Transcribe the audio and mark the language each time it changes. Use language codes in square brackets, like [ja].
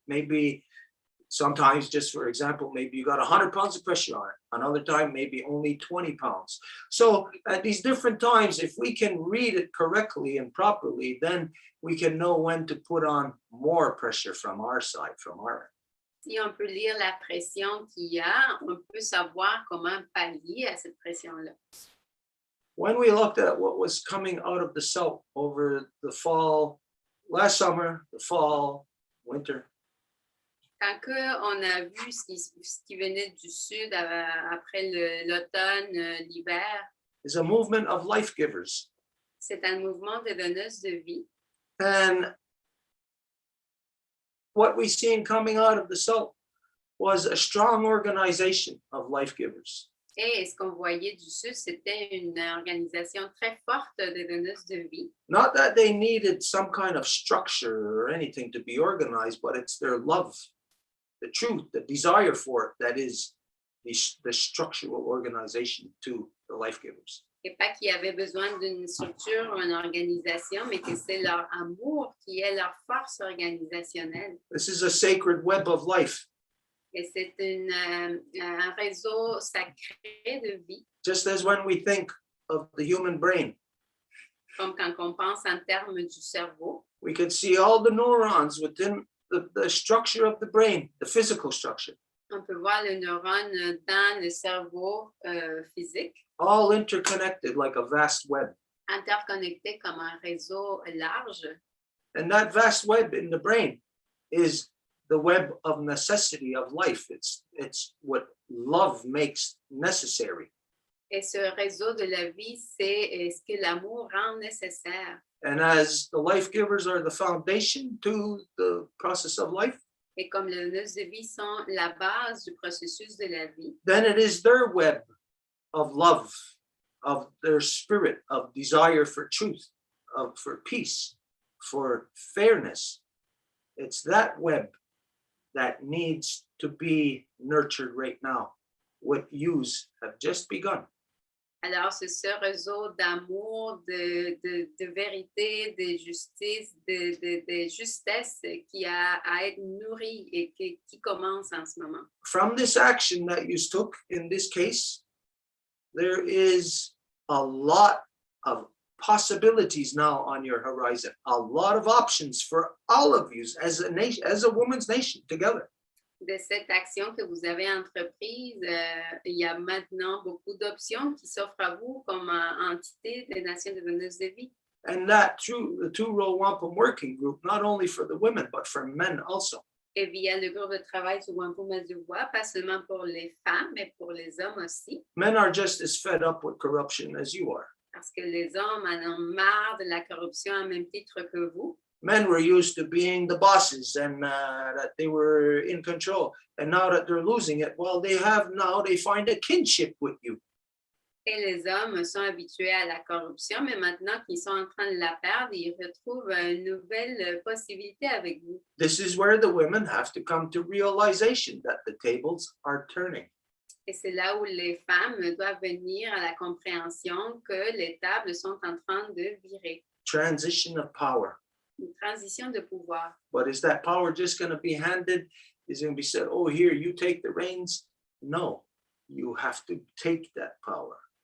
[en] Maybe sometimes, just for example, maybe you got 100 pounds of pressure on it. Another time, maybe only 20 pounds. So at these different times, if we can read it correctly and properly, then we can know when to put on more pressure from our side, from our end. [fr] si on peut lire la pression qu'il y a, on peut savoir comment pallier à cette pression-là. [en] When we looked at what was coming out of the south over the fall, last summer, the fall, winter, [fr] Quand on a vu ce qui venait du sud après l'automne, l'hiver, [en] is a movement of life givers. [fr] c'est un mouvement de donneuses de vie. [en] And what we seen coming out of the south was a strong organization of life givers. [fr] Et ce qu'on voyait du sud, c'était une organisation très forte de donneuses de vie. [en] Not that they needed some kind of structure or anything to be organized, but it's their love, the truth, the desire for it that is the structural organization to the life givers. [fr] Et pas qu'il y avait besoin d'une structure ou une organisation, mais que c'est leur amour qui est leur force organisationnelle. [en] This is a sacred web of life. [fr] Et c'est un réseau sacré de vie, [en] Just as when we think of the human brain, [fr] comme quand on pense en termes du cerveau. [en] we can see all the neurons within the structure of the brain, the physical structure, [fr] On peut voir le neurone dans le cerveau physique, [en] all interconnected like a vast web. [fr] interconnecté comme un réseau large. [en] And that vast web in the brain is the web of necessity of life. It's what love makes necessary. [fr] Et ce réseau de la vie, c'est ce que l'amour rend nécessaire. [en] And as the life givers are the foundation to the process of life, [fr] Et comme les donneuses de vie sont la base du processus de la vie, [en] then it is their web of love, of their spirit, of desire for truth, for peace, for fairness. It's that web that needs to be nurtured right now. What yous have just begun. [fr] alors c'est ce réseau d'amour, de vérité, de justice, de justesse qui a à être nourri et qui commence en ce moment. [en] From this action that you took in this case, there is a lot of possibilities now on your horizon, a lot of options for all of you as a nation, as a woman's nation together. [fr] De cette action que vous avez entreprise, il y a maintenant beaucoup d'options qui s'offrent à vous comme entité des Nations de donneuses de vie. [en] And that through the two-row wampum working group, not only for the women, but for men also. [fr] Et via le groupe de travail sur Wampum du Bois, pas seulement pour les femmes, mais pour les hommes aussi. [en] Men are just as fed up with corruption as you are. [fr] Parce que les hommes en ont marre de la corruption au même titre que vous. [en] Men were used to being the bosses and that they were in control. And now that they're losing it, well, they find a kinship with you. [fr] Et les hommes sont habitués à la corruption, mais maintenant qu'ils sont en train de la perdre, ils retrouvent une nouvelle possibilité avec vous. [en] This is where the women have to come to realization that the tables are turning. [fr] Et c'est là où les femmes doivent venir à la compréhension que les tables sont en train de virer. [en] Transition of power. [fr] Une transition de pouvoir. [en] But is that power just going to be handed is going to be said, oh, here, you take the reins. No, you have to take that power.